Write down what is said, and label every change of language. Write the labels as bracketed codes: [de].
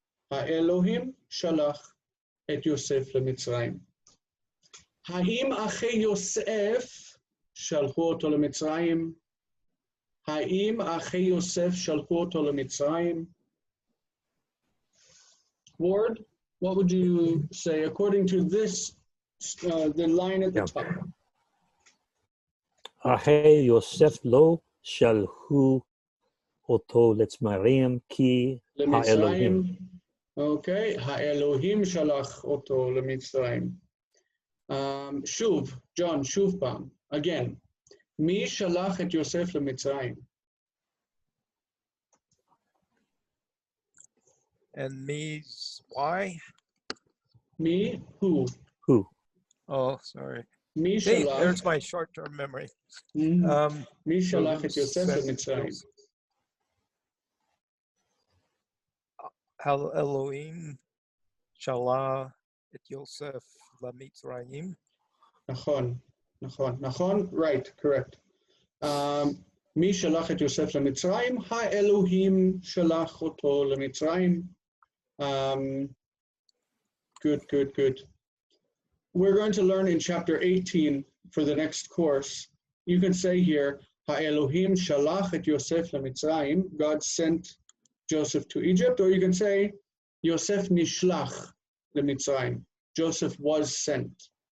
[he] האלוהים שלח את יוסף למצרים. האם אחי יוסף שלחו אותו למצרים? האם אחי יוסף שלחו אותו למצרים? [en] Ward, what would you say according to this, the line at the top? [he] אחי יוסף לא שלחו אותו למצרים כי האלוהים. אוקיי, האלוהים שלח אותו למצרים. שוב, ג'ון, שוב פעם, [en] again. [he] מי שלח את יוסף למצרים? [en] And me's why? [he] מי? [en] Who? Who? Oh, sorry. [he] מי [en] See, [he] שלח? [en] there's my short-term memory. [he] מי שלח את יוסף למצרים? Elohim Shalah et Yosef leMitzrayim. נכון, נכון, נכון, [en] right, correct. [he] מי שלח את יוסף למצרים? האלוהים שלח אותו למצרים. [en] Good. We're going to learn in chapter 18 for the next course. You can say here, [he] Ha'Elohim shalach et Yosef lemitzrayim, [en] God sent Joseph to Egypt, or you can say, [he] Yosef nishlach lemitzrayim, [en] Joseph was sent.